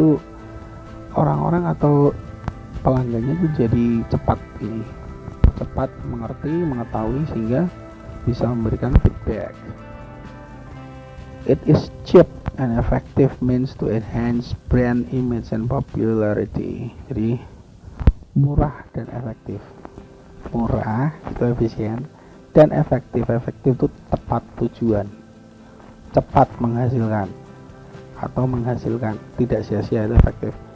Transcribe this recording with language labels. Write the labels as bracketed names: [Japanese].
[Indonesian] Itu orang-orang atau pelanggannya itu jadi cepat mengerti, mengetahui sehingga bisa memberikan feedback. [English] It is cheap and effective means to enhance brand image and popularity. [Indonesian] Jadi murah dan efektif. Murah itu efisien, dan efektif itu tepat tujuan, cepat menghasilkan atau menghasilkan, tidak sia-sia, itu efektif.